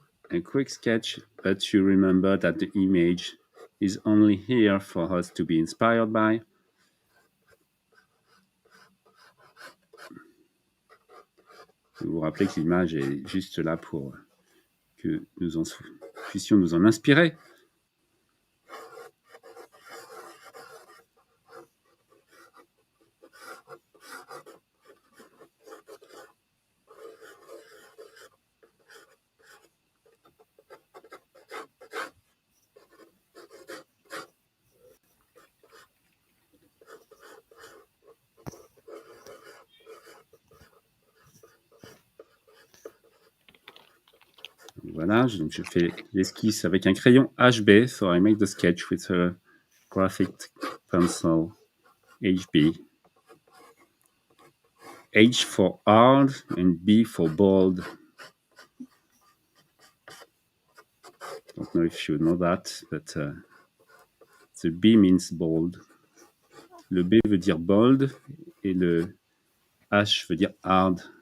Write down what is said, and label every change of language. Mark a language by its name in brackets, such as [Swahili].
[English] A quick sketch, but you remember that the image is only here for us to be inspired by. [French] Vous vous rappelez que l'image est juste là pour que nous puissions nous en inspirer. Voilà, donc je fais l'esquisse avec un crayon HB, [English] so I make the sketch with a graphic pencil HB. H for hard and B for bold. Don't know if you know that, but the B means bold. [French] Le B veut dire bold et le H veut dire hard.